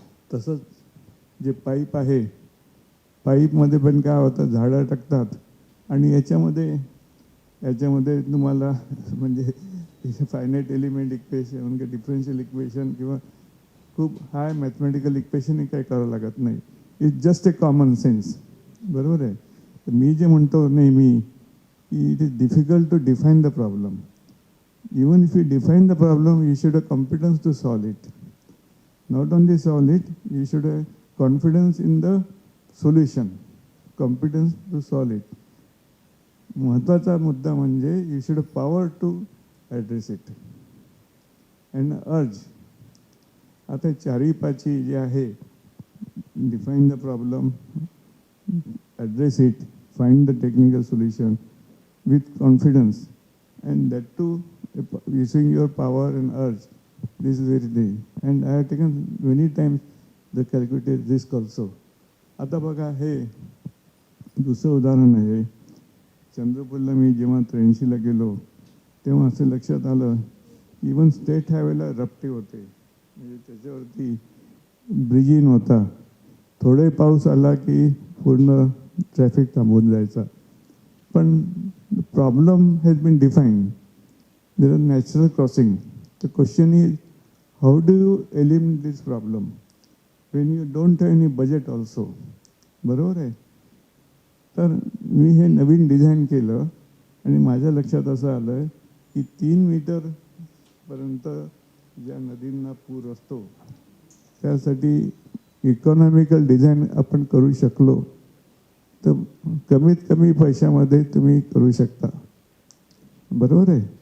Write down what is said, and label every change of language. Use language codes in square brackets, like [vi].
[mr] तसंच जे पाईप आहे, पाईपमध्ये पण काय होतं, झाडं टाकतात आणि याच्यामध्ये तुम्हाला म्हणजे फायनाईट एलिमेंट इक्वेशन म्हणजे डिफरन्शियल इक्वेशन किंवा खूप हाय मॅथमॅटिकल इक्वेशन काही करावं लागत नाही. [en] It's just a common sense. [mr] बरोबर आहे. [en] तर मी जे म्हणतो नेहमी की it is difficult to define the problem. Even if you define the problem, you should have confidence to solve it. Not only solve it, you should have confidence in the solution, competence to solve it. [mr] महत्त्वाचा मुद्दा म्हणजे [en] you should have power to address it and urge. [mr] आता चारी पाची जे आहे, [en] define the problem, address it, find the technical solution with confidence, and that too using your power and urge. This is very day, and I have taken many times the calculated risk also. [mr] आता बघा, हे दुसरं उदाहरण आहे. चंद्रपूरला मी जेव्हा 83ला गेलो तेव्हा असं लक्षात आलं, इवन स्टेट हायवेला रपटे होते, म्हणजे त्याच्यावरती ब्रिजी नव्हता. थोडे पाऊस आला की पूर्ण ट्रॅफिक थांबून जायचा. पण [en] Problem has been defined. There are natural crossing. The question is, how do you eliminate this problem when you don't have any budget also? [mr] बरोबर आहे. तर मी हे नवीन डिझाईन केलं आणि माझ्या लक्षात असं आलं की 3 मीटरपर्यंत ज्या नदींना पूर असतो त्यासाठी इकॉनॉमिकल डिझाईन आपण करू शकलो तर कमीत कमी पैशामध्ये तुम्ही करू शकता. बरोबर आहे.